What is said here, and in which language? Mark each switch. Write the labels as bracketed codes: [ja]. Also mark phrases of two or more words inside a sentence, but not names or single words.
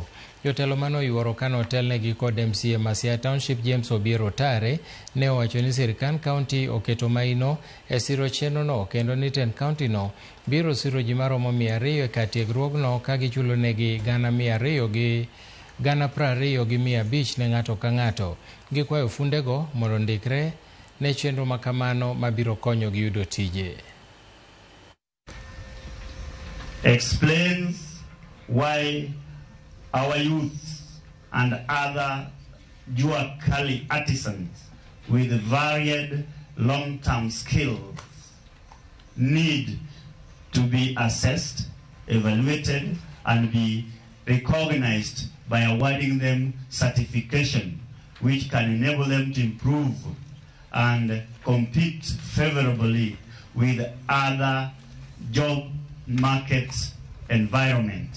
[luo] Jotelo mano yuoro kano telnegi kod MCA ma Siaya Township James Obiero Tare ne owacho ni sirkand kaunti oketo maino e siro chenrono kendo ni ten kaunti no biro siro ji maromo 200 e katiegruogno ka gichulo negi $200 gi $20,500 ne ng'ato ka ng'ato. Gikwayo fundego mondo ndikre ne chenro makamano mabiro konyo gi yudo tije. [en] Explains why our youth and other Jua Kali artisans with varied long-term skills need to be assessed, evaluated, and be recognized by awarding them certification which can enable them to improve and compete favorably with other job market environment.